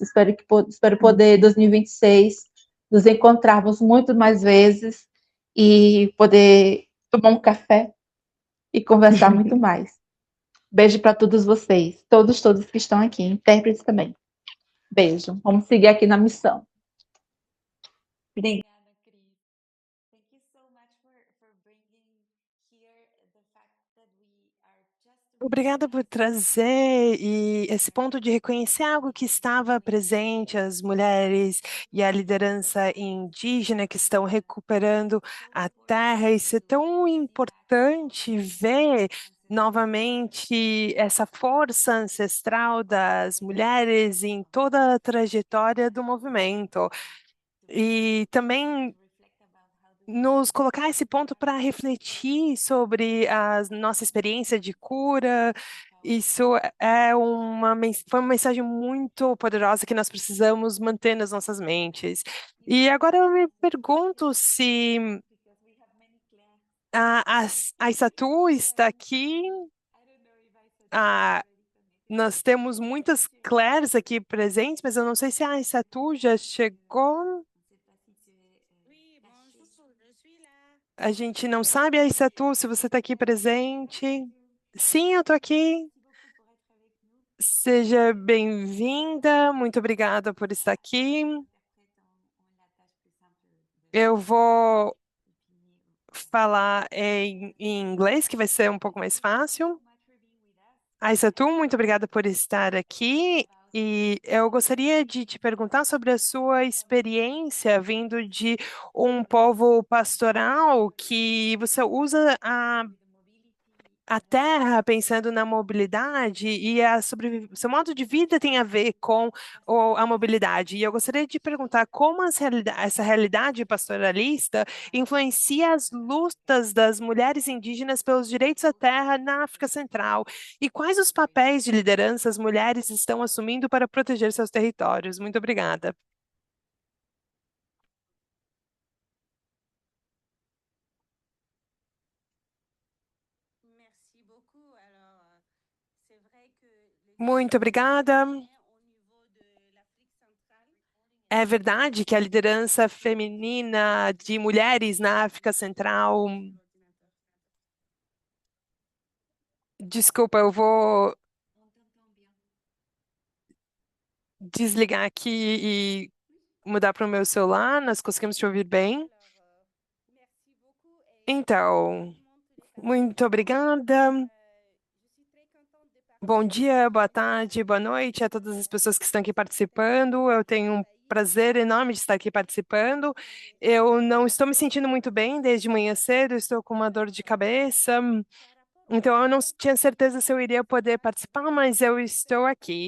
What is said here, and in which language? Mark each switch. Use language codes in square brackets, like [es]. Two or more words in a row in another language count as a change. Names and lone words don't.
[pt] Espero poder, 2026, nos encontrarmos muito mais vezes e poder tomar um café e conversar muito mais. Beijo para todos vocês, todos que estão aqui, intérpretes também. Beijo. Vamos seguir aqui na missão. Obrigada, Cris. [en] Thank you so much for bringing here the fact that we are just [pt] Obrigada por trazer esse ponto de reconhecer algo que estava presente, as mulheres e a liderança indígena que estão recuperando a terra. Isso é tão importante ver novamente essa força ancestral das mulheres em toda a trajetória do movimento. E também nos colocar esse ponto para refletir sobre a nossa experiência de cura. Isso foi uma mensagem muito poderosa que nós precisamos manter nas nossas mentes. E agora eu me pergunto se [en] because we have many clans. [pt] a Aissatu está aqui. [en] I don't know if I said Ah, already connected. [pt] nós temos muitas Claires aqui presentes, mas eu não sei se a Aissatu já chegou. [fr] On sait pas si tu es caché. [pt] A gente não sabe, Aissatu, se você está aqui presente. Sim, eu estou aqui. [fr] Merci beaucoup pour être avec nous. [pt] Seja bem-vinda, muito obrigada por estar aqui. [fr] Interprètes ont la tâche plus simple [pt] Eu vou [fr] de finir. [pt] falar em inglês, que vai ser um pouco mais fácil. [en] So much for being with us. [pt] Aissatu, muito obrigada por estar aqui. E eu gostaria de te perguntar sobre a sua experiência vindo de um povo pastoral que você usa a terra pensando na mobilidade e seu modo de vida tem a ver com a mobilidade. E eu gostaria de perguntar como essa realidade pastoralista influencia as lutas das mulheres indígenas pelos direitos à terra na África Central e quais os papéis de liderança as mulheres estão assumindo para proteger seus territórios. Muito obrigada. [fr] Merci beaucoup. Alors, c'est vrai que [pt] Muito obrigada. [fr] au niveau de l'Afrique centrale, [pt] É verdade que a liderança feminina de mulheres na África Central. Desculpa, eu vou [fr] on t'entend bien. [pt] desligar aqui e mudar para o meu celular. Nós conseguimos te ouvir bem. [fr] Merci beaucoup. Et [pt] Então, muito obrigada. [fr] je suis très contente de [pt] Bom dia, boa tarde, boa noite a todas as pessoas que estão aqui participando. Eu tenho um prazer enorme de estar aqui participando. Eu não estou me sentindo muito bem desde manhã cedo, estou com uma dor de cabeça. Então, eu não tinha certeza se eu iria poder participar, mas eu estou aqui.